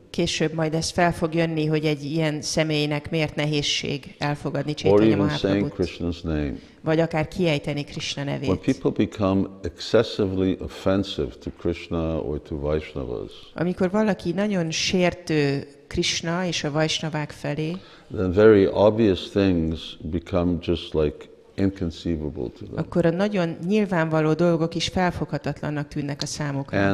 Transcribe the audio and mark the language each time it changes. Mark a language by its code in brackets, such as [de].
[hu] Később majd ez fel fog jönni, hogy egy ilyen személynek miért nehézség elfogadni Caitanya Mahaprabhut. Vagy akár kiejteni Krishna nevét. [en] When people become excessively offensive to Krishna or to Vaishnavas, [hu] amikor valaki nagyon sértő Krishna és a Vaisnavák felé, [en] then very obvious things become just like inconceivable to them. [hu] Akkor a nagyon nyilvánvaló dolgok is felfoghatatlannak tűnnek a számukra.